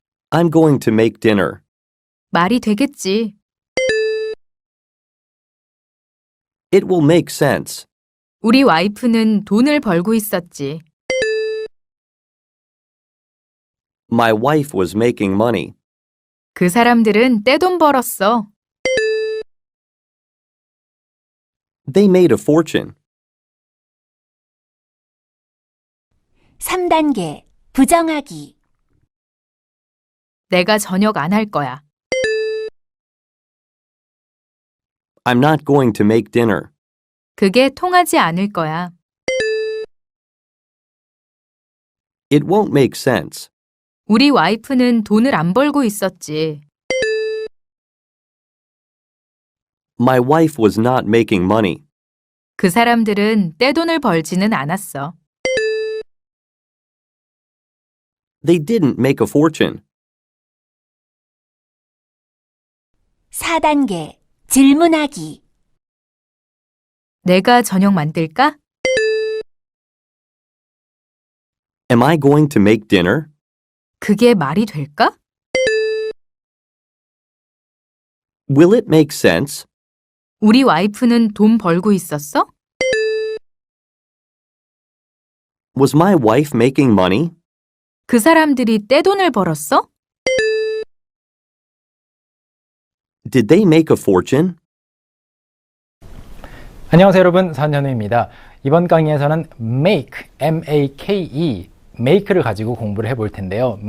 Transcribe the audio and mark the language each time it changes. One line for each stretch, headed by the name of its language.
English: I'm going to make dinner.
Korean: 말이 되겠지.
English: It will make sense.
Korean: 우리 와이프는 돈을 벌고 있었지.
English: My wife was making money.
Korean: 그 사람들은 떼돈 벌었어.
English: They made a fortune.
Korean: 3단계 부정하기 내가 저녁 안 할 거야.
English: I'm not going to make dinner.
Korean: 그게 통하지 않을 거야.
English: It won't make sense.
Korean: 우리 와이프는 돈을 안 벌고 있었지.
English: My wife was not making money.
Korean: 그 사람들은 떼돈을 벌지는 않았어.
English: They didn't make a fortune.
Korean: 4단계 질문하기 내가 저녁 만들까?
English: Am I going to make dinner?
Korean: 그게 말이 될까?
English: Will it make sense?
Korean: 우리 와이프는 돈 벌고 있었어?
English: Was my wife making money?
Korean: 그 사람들이 떼돈을 벌었어?
English: Did they make a fortune?
Korean: 안녕하세요 여러분, 선현우입니다. 이번 강의에서는 make, M-A-K-E, make를 가지고 공부를 해볼 텐데요.